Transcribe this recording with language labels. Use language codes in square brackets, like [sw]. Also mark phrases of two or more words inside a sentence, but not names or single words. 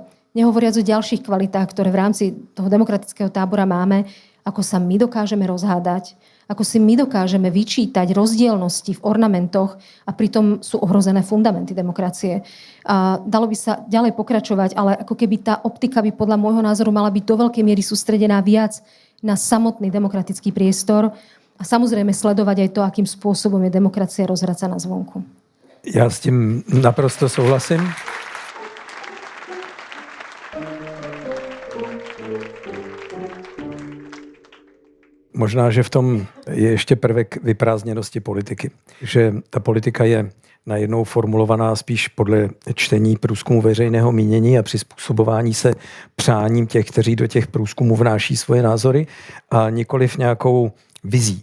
[sk] Nehovoriac o ďalších kvalitách, ktoré v rámci toho demokratického tábora máme, ako sa my dokážeme rozhádať, ako si my dokážeme vyčítať rozdielnosti v ornamentoch a pritom sú ohrozené fundamenty demokracie. A dalo by sa ďalej pokračovať, ale ako keby tá optika by podľa môjho názoru mala byť do veľkej miery sústredená viac na samotný demokratický priestor a samozrejme sledovať aj to, akým spôsobom je demokracia rozhracaná zvonku. [cs] Já s tím naprosto souhlasím. Možná, že v tom je ještě prvek vyprázdněnosti politiky. Že ta politika je najednou formulovaná spíš podle čtení průzkumu veřejného mínění a přizpůsobování se přáním těch, kteří do těch průzkumů vnáší svoje názory a nikoliv nějakou vizí.